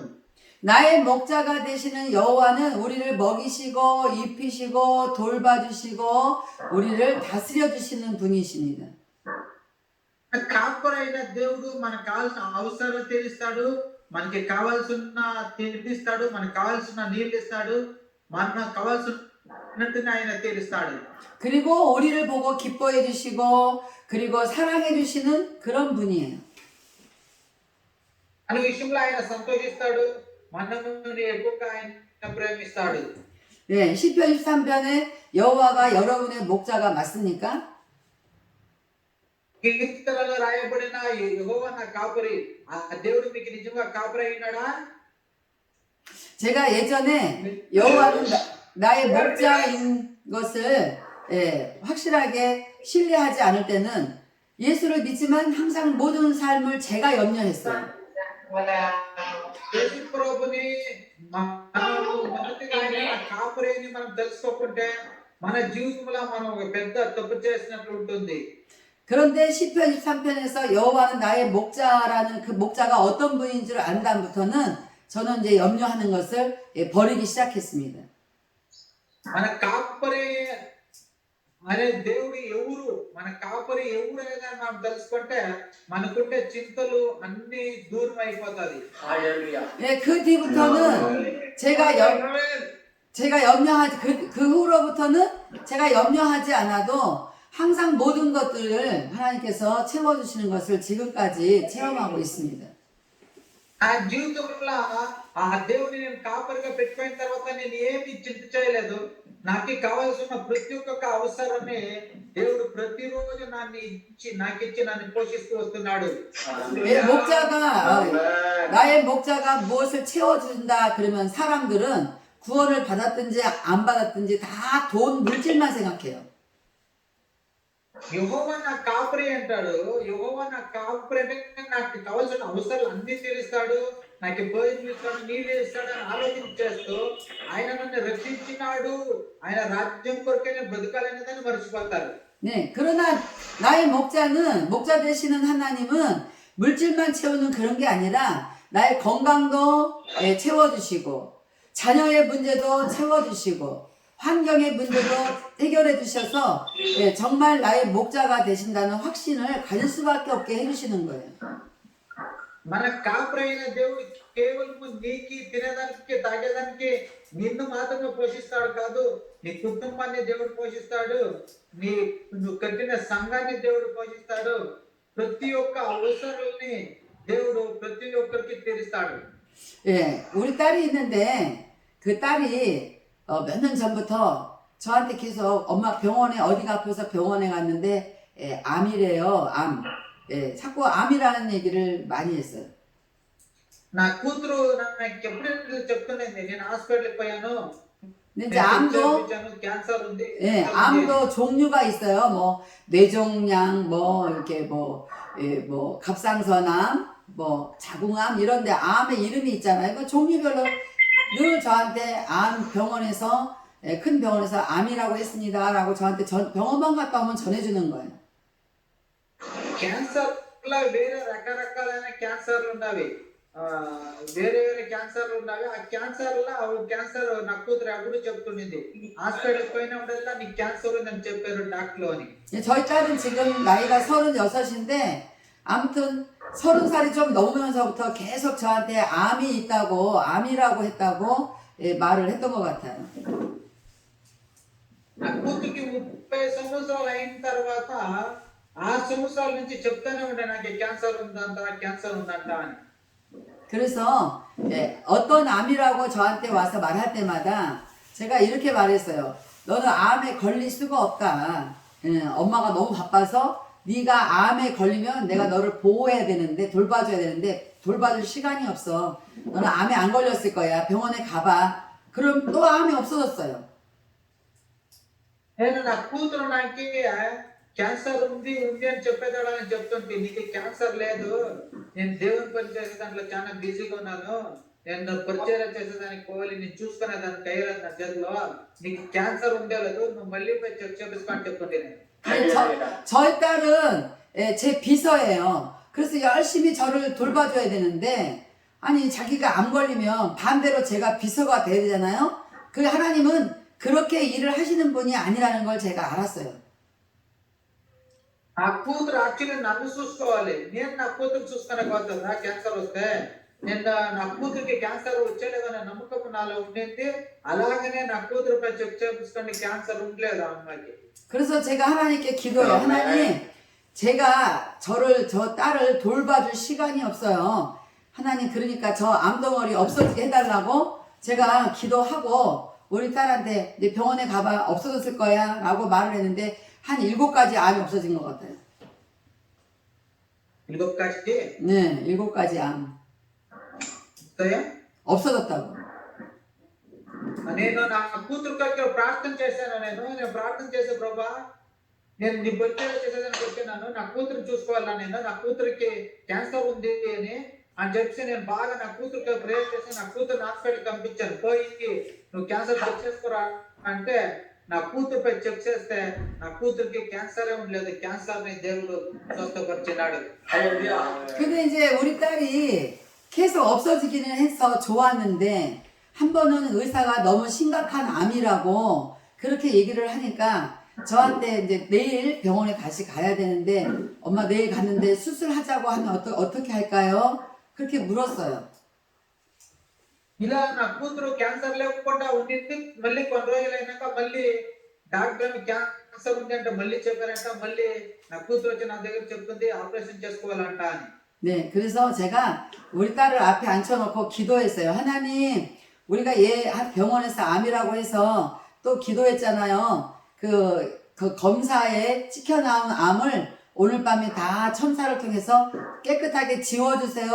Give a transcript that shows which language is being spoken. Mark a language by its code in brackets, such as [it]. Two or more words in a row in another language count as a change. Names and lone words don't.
[ko] 나의 목자가 되시는 여호와는 우리를 먹이시고 입히시고 돌봐주시고 우리를 다스려 주시는 분이십니다. [te] కాపరి అయిన దేవుడు మనకు కావాల్సిన అవసరాలు తీరుస్తాడు, మనకి కావాల్సిన తీర్పిస్తాడు, మనకు కావాల్సిన నీళ్ళు ఇస్తాడు, మనకు కావాల్సినట్టుగా ఆయన తీరుస్తాడు. [ko] 그리고 우리를 보고 기뻐해 주시고 그리고 사랑해 주시는 그런 분이에요. [te] అనే విషయంలో ఆయన సంతోషిస్తాడు, మనల్ని ఎక్కువగా ఆయన ప్రేమిస్తాడు. [ko] 네, 시편 13편에 여호와가 여러분의 목자가 맞습니까? [te] కీర్తనలో రాయబడిన యెహోవా నా కాపరి, ఆ దేవుడు మీకు నిజంగా కాపరి అయినాడా? [ko] 제가 예전에 여호와는 나의 목자인 것을 확실하게 신뢰하지 않을 때는 예수를 믿지만 항상 모든 삶을 제가 염려했어요. [te] యేసు ప్రభుని మనము మొదటిగా ఆయన నా కాపరి అని మనం తెలుసుకోకుంటే మన జీవితంలో మనం ఒక పెద్ద తప్పు చేసినట్లు ఉంటుంది. [ko] 그런데 시편 13편에서 여호와는 나의 목자라는 그 목자가 어떤 분인 줄 안 다음부터는 저는 이제 염려하는 것을 버리기 시작했습니다. [te] మన కాపరి అనే దేవుడు ఎవరు, మన కాపరి ఎవరు అనేది మనం తెలుసుకుంటే మనకుంటే చింతలు అన్ని దూరం అయిపోతాది. [ko] 할렐루야. 예, 그 뒤부터는 제가 염려하지 그 후로부터는 제가 염려하지 않아도 항상 모든 것들을 하나님께서 채워주시는 것을 지금까지 체험하고 있습니다. [te] ఆ జీవితంలో ఆ దేవుని నేను కాపరిగా పెట్టుకున్న తర్వాత నేను ఏమి చింత చేయలేదు. నాకు కావాల్సిన ప్రతి ఒక్క అవసరాన్ని దేవుడు ప్రతిరోజు నాకు ఇచ్చి నన్ను పోషిస్తూ వస్తున్నాడు. [ko] 예, 나의 목자가 무엇을 채워준다 그러면 사람들은 구원을 받았든지 안 받았든지 다 돈 물질만 생각해요. [te] యెహోవా నా కాపరి అంటాడు. యెహోవా నా కాపరి అంటే నాకు కావాల్సిన అవసరాలు అన్ని తీరుస్తాడు, నాకు భోజనం ఇస్తాడు, నీళ్ళు ఇస్తాడు అని ఆలోచన చేస్తూ ఆయన నన్ను రక్షించినాడు, ఆయన రాజ్యం కొరకే నేను బ్రతకాలనేదాన్ని మర్చిపోతారు. [ko] 네, 그러나 나의 목자 되시는 하나님은 물질만 채우는 그런 게 아니라 나의 건강도 채워주시고 자녀의 문제도 채워주시고 환경의 문제도 해결해 주셔서 정말 나의 목자가 되신다는 확신을 가질 수밖에 없게 해주시는 거예요. [te] మన కాపరి అయిన దేవుడు కేవలం నీకి తినేదానికి తాగేదానికి నిన్ను మాత్రమే పోషిస్తాడు కాదు, నీ కుటుంబాన్ని దేవుడు పోషిస్తాడు, నువ్వు కట్టిన సంఘాన్ని దేవుడు పోషిస్తాడు, ప్రతి ఒక్క అవసరాలని దేవుడు ప్రతి ఒక్కరికి తీరుస్తాడు. [ko] 예, 우리 딸이 있는데 그 딸이 몇 년 전부터 저한테 계속 엄마 병원에 어디가 아파서 병원에 갔는데 암이래요. 암. 자꾸 암이라는 얘기를 많이 했어요. [te] నా కూతురు నాకు ఎప్పుడు చెప్తున్నది, నేను హాస్పిటల్కి పోయాను, [ko] 근데 이제 암도 [te] క్యాన్సర్ ఉంది. [ko] 암도 종류가 있어요. 뭐 뇌종양, 뭐 이렇게 뭐 갑상선암, 뭐 자궁암 이런데 암의 이름이 있잖아요. 그 종류별로 늘 저한테 암 병원에서 큰 병원에서 암이라고 했습니다라고 저한테 병원만 갔다 오면 전해주는 거예요. [te] క్యాన్సర్ లో వేరే రకరకాలైన క్యాన్సర్లు ఉన్నవి, వేరే వేరే క్యాన్సర్లు ఉన్నవి. ఆ క్యాన్సర్ లో క్యాన్సర్ నా కూతురు అప్పుడు చెప్తుండింది, హాస్పిటల్ పోయినప్పుడల్లా నీకు క్యాన్సర్ ఉందని చెప్పారు డాక్టర్ అని. [ko] 저희 딸은 지금 나이가 36인데 아무튼 30살이 좀 넘으면서부터 계속 저한테 암이 있다고 암이라고 했다고 말을 했던 것 같아요. [te] నా కూతురికి 30 సంవత్సరాలు అయిన తర్వాత ఆ సంవత్సరాల నుంచి చెప్తానే ఉండే నాకు క్యాన్సర్ ఉందంట అని. [ko] 그래서 어떤 암이라고 저한테 와서 말할 때마다 제가 이렇게 말했어요. 너는 암에 걸릴 수가 없다. 엄마가 너무 바빠서 네가 암에 걸리면 내가 너를 보호해야 되는데 돌봐줘야 되는데 돌봐줄 시간이 없어. 너는 암에 안 걸렸을 거야. 병원에 가봐. 그럼 또 암이 없어졌어요. [te] నేను నా కూతురు నాకు క్యాన్సర్ ఉంది ఉంది అని చెప్పేదాడని చెప్తుంటే నీకు క్యాన్సర్ లేదు, నేను దేవుని పని చేసే దాంట్లో చాలా బిజీగా ఉన్నాను, నేను పరిచయం చేసేదానికి పోవాలి, నేను చూసుకునే దానికి కయ్యలేదు నా చేతిలో, నీకు క్యాన్సర్ ఉందే లేదు, నువ్వు మళ్ళీ పోయి చెక్ చేపించుకో అని చెప్తుంటే నేను. [ko] 저희 딸은 제 비서예요. 그래서 열심히 저를 돌봐줘야 되는데, 아니, 자기가 안 걸리면 반대로 제가 비서가 돼야 되잖아요? 그 하나님은 그렇게 일을 하시는 분이 아니라는 걸 제가 알았어요. [te] ఆ కూతురు యాక్చువల్లీ నన్ను చూసుకోవాలి, నేను నా కూతురు చూసుకునే నా క్యాన్సర్ వస్తే నేను నా కూతురికి క్యాన్సర్ వచ్చేలేదనే నమ్మకం నాలో ఉండేది. అలాగనే నా కూతురుపై చెక్ చేపించుకొని క్యాన్సర్ ఉండలేదు ఆ అమ్మాయికి. [ko] 그래서 제가 하나님께 기도해요. 하나님, 제가 저 딸을 돌봐줄 시간이 없어요. 하나님, 그러니까 저 암덩어리 없어지게 해달라고 제가 기도하고 우리 딸한테 이제 병원에 가봐 없어졌을 거야 라고 말을 했는데 한 7가지 암이 없어진 것 같아요. 7가지? 네, 7가지 암. [te] వస్తాయా? [ko] 없어졌다고. [te] నేను నా కూతురు దగ్గర ప్రార్థన చేశాను. నేను ప్రార్థన చేసే ప్రభా, నేను నీ పరిచయం చేసేదానికి వచ్చాను, నా కూతురు చూసుకోవాలా, నేను నా కూతురికి క్యాన్సర్ ఉంది అని చెప్పి నేను బాగా నా కూతురికి ప్రేయర్ చేసి నా కూతురు హాస్పిటల్కి పంపించాను. పోయి నువ్వు [en] cancer check [te] చేసుకోరా అంటే నా కూతురుపై చెక్ చేస్తే నా కూతురికి క్యాన్సరే ఉండలేదు. క్యాన్సర్ ని దేవుడు స్వస్థపరిచినాడు. [ko] 할렐루야. 근데 이제 우리 딸이 계속 없어지기는 해서 좋았는데 한 번은 의사가 너무 심각한 암이라고 그렇게 얘기를 하니까 저한테 이제 내일 병원에 다시 가야 되는데 엄마 내일 갔는데 수술하자고 하면 어떻게 할까요? 그렇게 물었어요. [te] ఇలా నా కూతురు క్యాన్సర్ లేకుండా ఉండింది. మళ్ళీ కొన్ని రోజులైనాక మళ్ళీ [en] doctor cancer [te] ఉంది అంటే మళ్ళీ చెప్పారంట. మళ్ళీ నా కూతురు వచ్చి నా దగ్గర చెప్తుంది ఆపరేషన్ చేసుకోవాలంట అని. [ko] 네, 그래서 제가 우리 딸을 앞에 앉혀놓고 기도했어요. 하나님, 우리가 얘 병원에서 암이라고 해서 또 기도했잖아요. 그 검사에 찍혀 나온 암을 오늘 밤에 다 천사를 통해서 깨끗하게 지워주세요.